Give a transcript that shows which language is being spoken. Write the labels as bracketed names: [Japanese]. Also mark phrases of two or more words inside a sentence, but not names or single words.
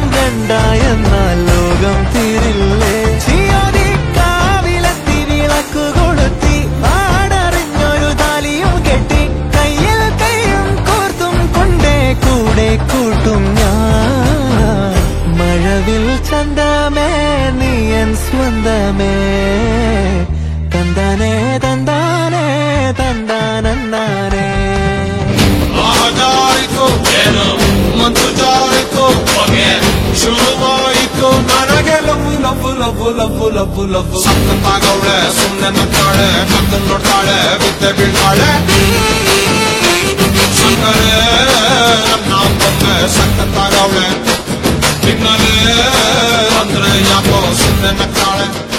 [Malayalam] രണ്ടായെന്നാൽ ലോകം തീരില്ലേ ചിയോതി കാവിലെത്തി വിളക്കു കൊളുത്തി പാടറിഞ്ഞൊരു താലിയും കെട്ടി കയ്യിൽ കയ്യും കോർത്തും കൊണ്ടേ കൂടെ കൂട്ടും ഞാൻ മഴവിൽ ചന്തമേ നീയൻ സ്വന്തമേ തന്താനേ തന്താനേ തന്താനന്താനേ [Kannada] ಸಕ್ಕತ್ತಾಗವಳೆ ಸುಮ್ಮನೆ ನಗ್ತಾಳೆ ನಗ್ದು ನೋಡ್ತಾಳೆ ಬಿದ್ದೆ ಬೀಳ್ತಾಳೆ ಸಕ್ಕರೆ ನಮ್ಮೊಮ್ಮೆ ಸಕ್ಕತ್ತಾಗವಳೆ ನಿನ್ನಲೇ ಅಂದ್ರೆ ಯಾಕೋ ಸುಮ್ಮನೆ ನಗ್ತಾಳೆ